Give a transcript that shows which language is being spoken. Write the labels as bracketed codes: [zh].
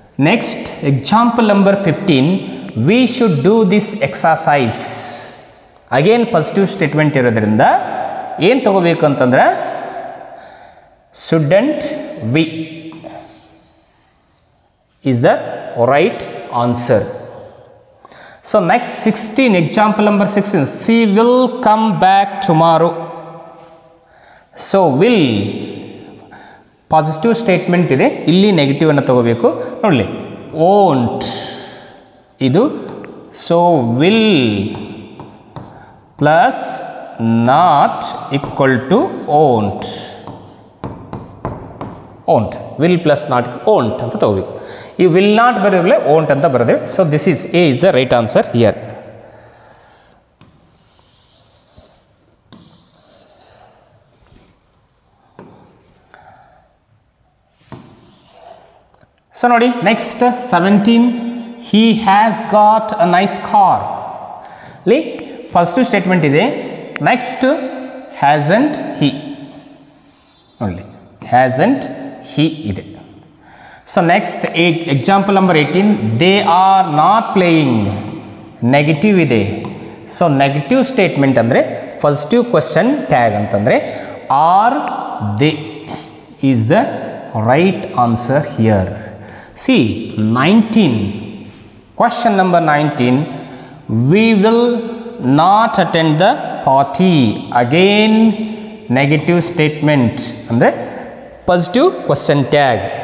[en] Next example number 15, we should do this exercise. [kn] Again positive statement ಇರೋದ್ರಿಂದ ಏನು ತಗೋಬೇಕು ಅಂತಂದ್ರೆ [en] shouldn't we is the right answer. So next 16, example number 16, she will come back tomorrow. [kn] So will positive statement ಇದೆ, ಇಲ್ಲಿ negative ಅನ್ನು ತಗೋಬೇಕು. ನೋಡಲಿ won't ಇದು. [en] So will plus not equal to won't. [kn] Will plus not won't ಅಂತ ತಗೋಬೇಕು. ಈ will not ಬರೋದ್ರಲ್ಲೇ won't ಅಂತ ಬರೋದೆ. [en] So this is a is the right answer here. So ನೋಡಿ next 17, he has got a nice car. [kn] ಇಲ್ಲಿ positive statement ಇದೆ. Next hasn't ಹಿ. ನೋಡಿ hasn't he ಇದೆ. [en] So next example number 18, they are not playing, negative ಇದೆ. [kn] So negative statement ಅಂದರೆ first question tag ಅಂತಂದರೆ [en] Or they is the right answer here. C 19, question number 19, we will not attend the party. Again negative statement ಅಂದರೆ positive question tag.